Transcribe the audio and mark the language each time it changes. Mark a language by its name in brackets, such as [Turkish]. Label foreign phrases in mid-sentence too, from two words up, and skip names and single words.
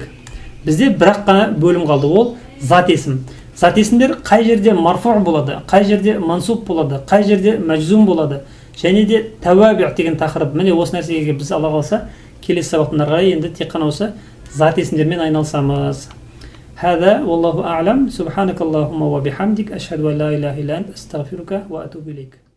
[Kazakh] Бізде бірақ қана бөлім қалды, ол зат есім. Зат есімдер қай жерде марфу болады, қай жерде мансуб болады, қай жерде мәжзум болады, және де тәуәби деген тақырып. Міне осы нәрсеге біз Алла қаласа келесі сабақтан ары қарай енді тек қана осы зат есімдермен айналысамыз. [Arabic] هذا والله أعلم سبحانك اللهم وبحمدك أشهد أن لا إله إلا أنت أستغفرك وأتوب إليك